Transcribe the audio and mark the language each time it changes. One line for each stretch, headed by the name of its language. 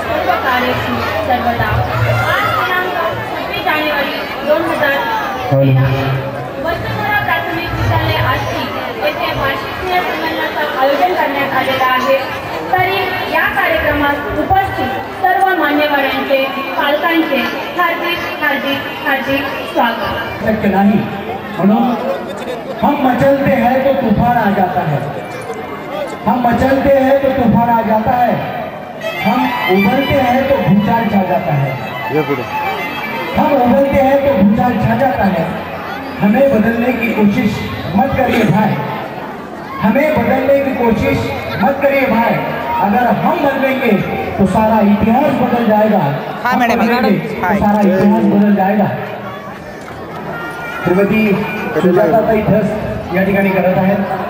Marathi: सर्व कार्यक्रम सर्वदा आज दिनांक 26 जानेवारी 2013 वसुंधरा प्राथमिक विद्यालय आष्टी येथे वार्षिक स्नेहसंमेलनाचं आयोजन करण्यात आलेलं आहे. तरी या कार्यक्रमात उपस्थित सर्व मान्यवरांचे पालकांचे हार्दिक हार्दिक हार्दिक स्वागत. शक्य नाही म्हणून
Hindi: हम मचलते हैं तो तूफान आ जाता है, हम मचलते हैं तो तूफान आ जाता है, हम उबलते हैं तो भूचाल छा जाता है, हम उबलते हैं तो भूचाल छा जाता है. हमें बदलने की कोशिश मत करिए भाई, हमें बदलने की कोशिश मत करिए भाई. अगर हम बदलेंगे तो सारा इतिहास बदल जाएगा. हाँ मैडम, तो सारा इतिहास बदल जाएगा.
Marathi: श्रीमती सुजाताताई धस या ठिकाणी करत आहेत.